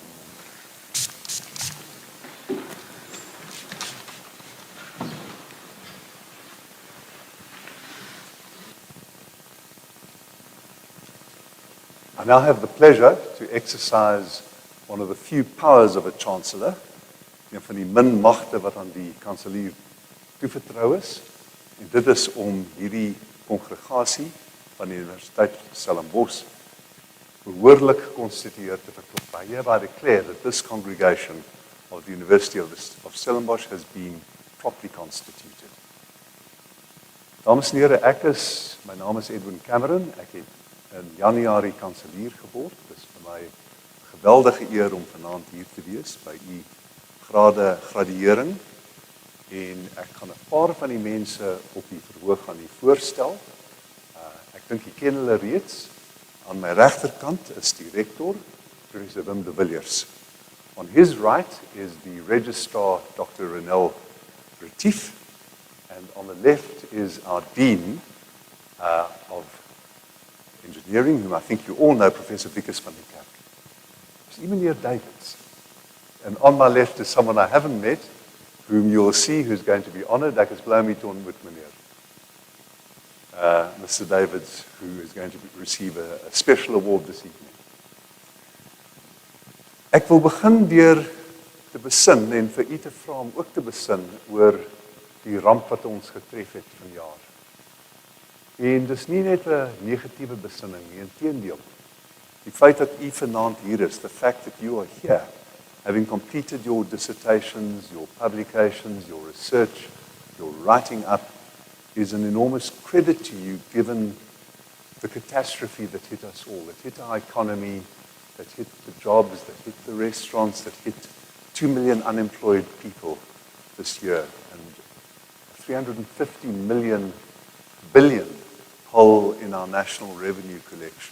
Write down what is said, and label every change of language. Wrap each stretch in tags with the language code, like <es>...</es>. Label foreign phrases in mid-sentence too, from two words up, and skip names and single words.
<en>I now have the pleasure to exercise one of the few powers of a Chancellor,</en> <af>een van die min magte wat aan die kanselier toevertrou is. En dit is om hierdie kongregasie van die Universiteit Stellenbosch behoorlik geconstitueerd te verklop.</af> <en>I hereby declare that this congregation of the University of Stellenbosch has been properly constituted.</en> <af>Dames en here, my naam is Edwin Cameron. Ek het in Januarie kanselier geword. Dit is vir my 'n geweldige eer om vanaand hier te wees by u graduering. En ek gaan 'n paar van die mense op die verhoog aan u voorstel. Ek dink u ken hulle reeds. On my regterkant is die rector, Professor Wim de Villiers.</af> <en>On his right is the registrar, Dr. Renel Retief, and on the left is our dean of engineering, whom I think you all know, Professor Wikus van der Kerk. There's even here Davids. And on my left is someone I haven't met, whom you will see who's going to be honored.</en> <af>Ek is bly om u te ontmoet, meneer.</af> <en>Mr. Davids, who is going to receive a special award this evening.</en> <af>Ek wil begin deur te besin en vir u te vra om ook te besin oor die ramp wat ons getref het vanjaar. En dis nie net 'n negatiewe besinning nie, inteendeel. Die feit dat u vanaand hier is,</af> <en>the fact that you are here, having completed your dissertations, your publications, your research, your writing up, is an enormous credit to you given the catastrophe that hit us all, that hit our economy, that hit the jobs, that hit the restaurants, that hit 2 million unemployed people this year, and a 350 billion hole in our national revenue collection.</en>